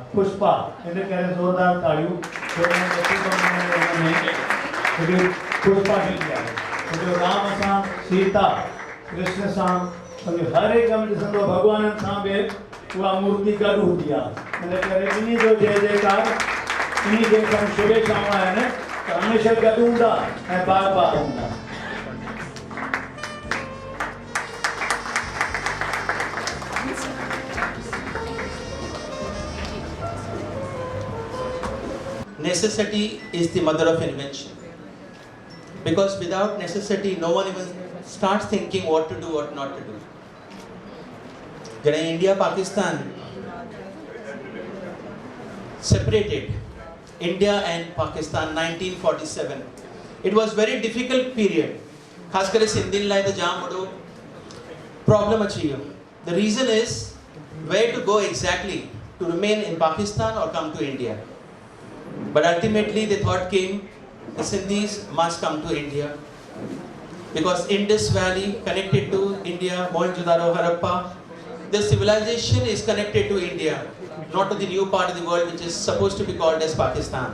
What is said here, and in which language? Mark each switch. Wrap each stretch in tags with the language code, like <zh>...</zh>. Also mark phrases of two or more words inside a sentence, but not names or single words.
<sd>पुष्पा इन करे ज़ोरदार ताड़ियूं पुष्पा ॾींदी आहे जो राम सां सीता कृष्ण सां हर हिकु में ॾिसंदो भॻवाननि सां बि उहा मूर्ति गॾु हूंदी आहे। इन करे इन जो जय जयकार इन जे शुभेच्छाऊं आहिनि त हमेशह गॾु हूंदा ऐं बार बार हूंदा।</sd> <en>Necessity is the mother of invention. Because without necessity, no one even starts thinking what to do, what not to do. When India, Pakistan separated, India and Pakistan 1947, it was very difficult period.</en> <sd>खास करे सिंधियुनि लाइ त जाम वॾो problem अची वियो.</sd> <en>The reason is where to go exactly, to remain in Pakistan or come to India. But ultimately the thought came, the Sindhis must come to India. Because Indus Valley connected to India, Mohenjo-daro, Harappa, the civilization is connected to India, not to the new part of the world which is supposed to be called as Pakistan.</en>